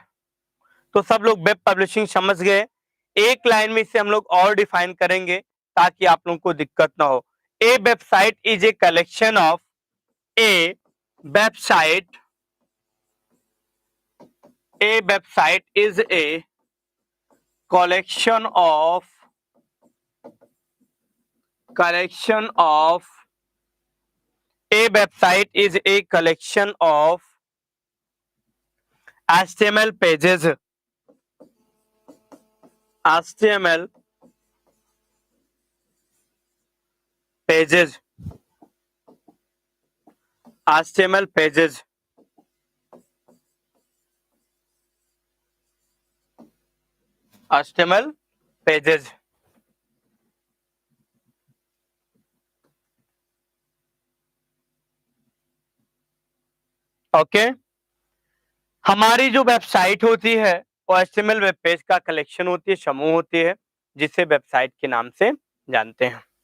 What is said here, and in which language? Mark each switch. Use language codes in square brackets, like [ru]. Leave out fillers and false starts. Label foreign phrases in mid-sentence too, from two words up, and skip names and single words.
[hi] तो सब लोग [en] web publishing [hi] समझ गए। एक लाइन में इसे हम लोग और डिफाइन करेंगे ताकि आप लोगों को दिक्कत ना हो। [en] a website is a collection of a website a website is a collection of a website is a collection of HTML pages. HTML pages. HTML pages. HTML pages. [hi] ओके, हमारी जो वेबसाइट होती है वो HTML [en] web page [hi] का कलेक्शन होती है, समूह होती है, जिसे वेबसाइट के नाम से जानते हैं।